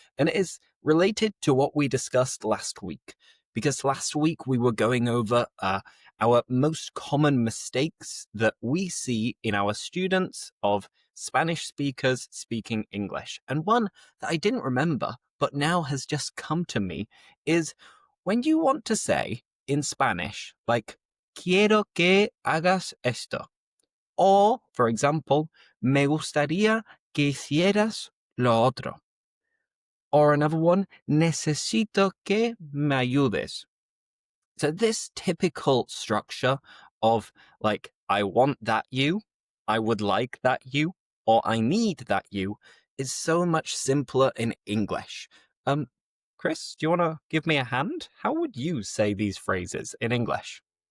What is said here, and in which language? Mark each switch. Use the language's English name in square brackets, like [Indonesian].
[English] And it is related to what we discussed last week. Because last week we were going over our most common mistakes that we see in our students of Spanish speakers speaking English. And one that I didn't remember, but now has just come to me, is when you want to say in Spanish, like, [Spanish] quiero que hagas esto. [English] Or, for example, [Spanish] me gustaría que hicieras lo otro. [English] Or another one, [Spanish] necesito que me ayudes. [English] So this typical structure of like, I want that you, I would like that you, or I need that you is so much simpler in English. Chris, do you want to give me a hand? How would you say these phrases in English?